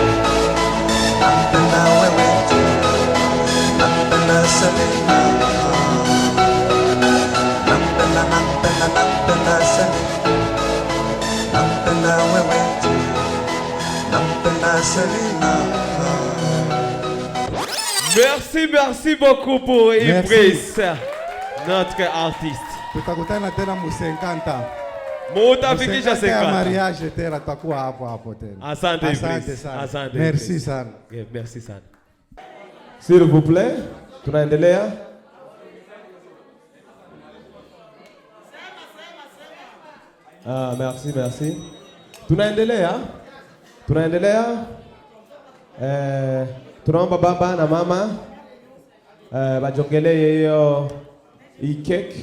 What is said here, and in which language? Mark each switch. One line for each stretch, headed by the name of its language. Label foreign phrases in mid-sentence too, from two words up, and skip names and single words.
Swahili: Nampenda wewe. Nampenda Selina. Nampenda Selina. Nampenda wewe. Nampenda Selina.
French: Merci beaucoup pour Ibris, notre artiste.
Swahili: Tutakutana tena mu 50. Mutafikisha 50 ya 50. mariage tena tutakuwa hapo tena. Asante Ibris. Asante sana. Asante
French: Merci Ibris.
Swahili: sana.
French: Okay, merci sana. S'il vous plaît,
Swahili: tunaendelea.
French: Merci.
Swahili: Tunaendelea. Tunaomba baba na mama bajongelee hiyo hii cake.